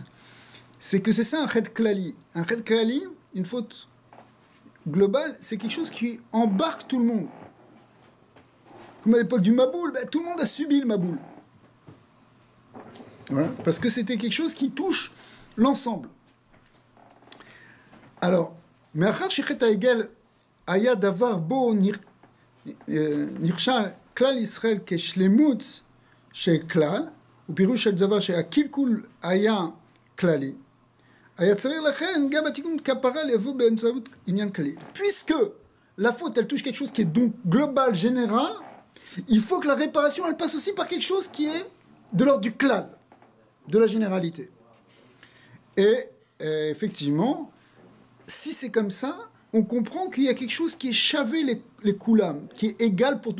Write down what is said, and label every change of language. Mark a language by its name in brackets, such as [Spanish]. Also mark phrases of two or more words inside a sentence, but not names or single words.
[French] C'est que c'est ça un [Hebrew] רד כללי. [French] Un [Hebrew] רד כללי, [French] une faute globale, c'est quelque chose qui embarque tout le monde. Comme à l'époque du Maboul, ben, tout le monde a subi le Maboul. Ouais, parce que c'était quelque chose qui touche l'ensemble. Alors, mais [Hebrew] אחר חטא העגל, היה דבר בו נכשל כלל ישראל כשלמות של כלל, ופירוש של דבר שהקלקול היה כללי, היה צריך לכן גם התיקון כפרה לבוא באמצעות עניין כללי. [French] Puisque la faute elle touche quelque chose qui est donc global, général, il faut que la réparation elle passe aussi par quelque chose qui est de l'ordre du klal, de la généralité. Et effectivement, si c'est comme ça, on comprend qu'il y a quelque chose qui est [Hebrew] שווה לכולם, [French] qui est égal pour tous.